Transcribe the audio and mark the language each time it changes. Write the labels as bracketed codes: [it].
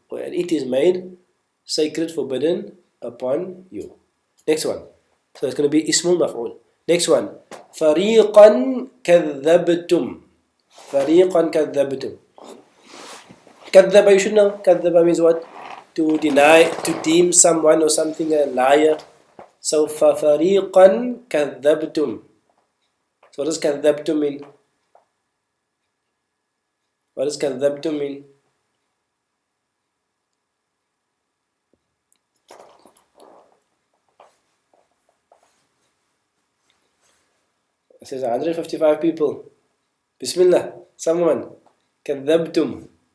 [en] And it is made sacred, forbidden upon you. Next one. So it's going to be ismul maf'ul. Next one. [ar] فَرِيقًا كَذَّبْتُمْ. فَرِيقًا كَذَّبْتُمْ. [en] كَذَّبَ, you should know. كَذَّبَ means what? To deny, to deem someone or something a liar. So [ar] فَفَرِيقًا كَذَّبْتُمْ. [en] So what does كَذَّبْتُم mean? What does كَذَّبْتُم mean? It says 155 people. Bismillah. Someone. كَذَّبْتُم.